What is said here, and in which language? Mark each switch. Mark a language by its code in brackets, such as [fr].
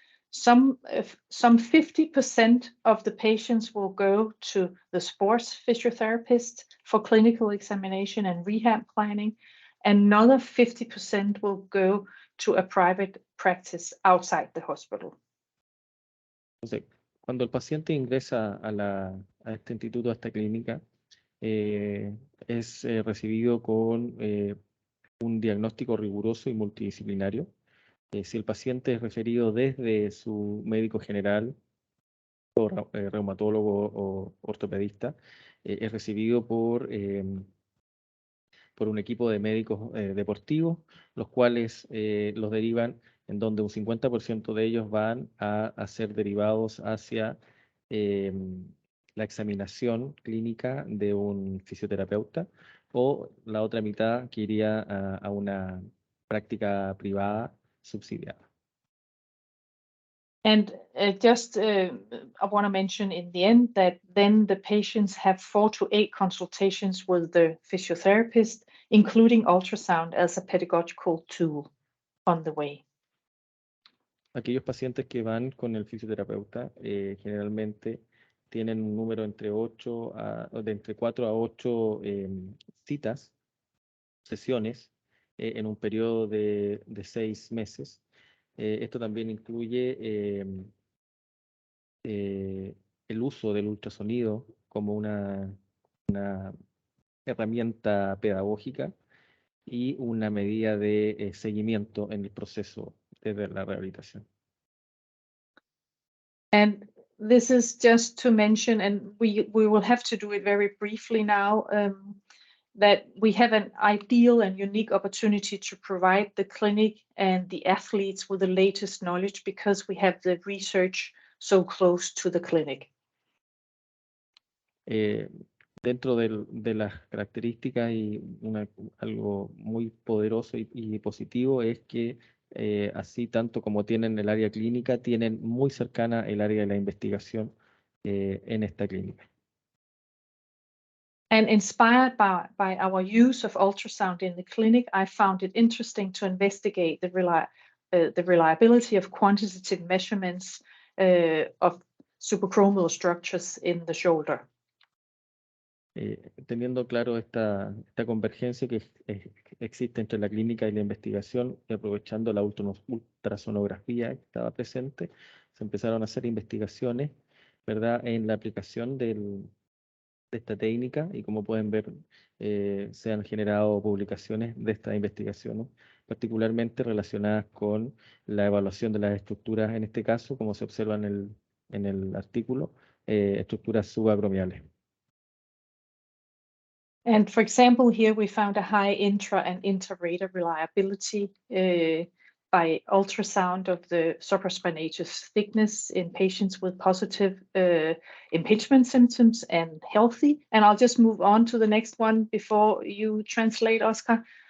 [en] Some 50% of the patients will go to the sports physiotherapist for clinical examination and rehab planning. Another 50% will go to a private practice outside the hospital. [es] Entonces, cuando el paciente ingresa a este instituto, a esta clínica, es recibido con un diagnóstico riguroso y multidisciplinario. Si el paciente es referido desde su médico general, o reumatólogo o ortopedista, es recibido por un equipo de médicos deportivos, los cuales los derivan en donde un 50% de ellos van a ser derivados hacia la examinación clínica de un fisioterapeuta, o la otra mitad que iría a una práctica privada subsidiada. [en] And I want to mention in the end that then the patients have 4 to 8 consultations with the physiotherapist, including ultrasound as a pedagogical tool on the way. [es] Aquellos pacientes que van con el fisioterapeuta generalmente tienen un número de entre 4 a 8 citas, sesiones, en un periodo de 6 meses. Esto también incluye el uso del ultrasonido como una herramienta pedagógica y una medida de seguimiento en el proceso de la rehabilitación. [en] And this is just to mention, and we will have to do it very briefly now, that we have an ideal and unique opportunity to provide the clinic and the athletes with the latest knowledge because we have the research so close to the clinic. [es] Dentro de las características y algo muy poderoso y positivo es que así tanto como tienen el área clínica, tienen muy cercana el área de la investigación en esta clínica. [en] And inspired by our use of ultrasound in the clinic, I found it interesting to investigate the reliability of quantitative measurements of suprachromal structures in the shoulder. [es] Teniendo claro esta convergencia que existe entre la clínica y la investigación, y aprovechando la ultrasonografía que estaba presente, se empezaron a hacer investigaciones, ¿verdad?, en la aplicación de esta técnica, y como pueden ver, se han generado publicaciones de estas investigaciones, particularmente relacionadas con la evaluación de las estructuras, en este caso, como se observa en el artículo, estructuras subacromiales. [en] And for example, here we found a high intra and interrater reliability by ultrasound of the supraspinatus thickness in patients with positive impingement symptoms and healthy. And I'll just move on to the next one before you translate, Oscar.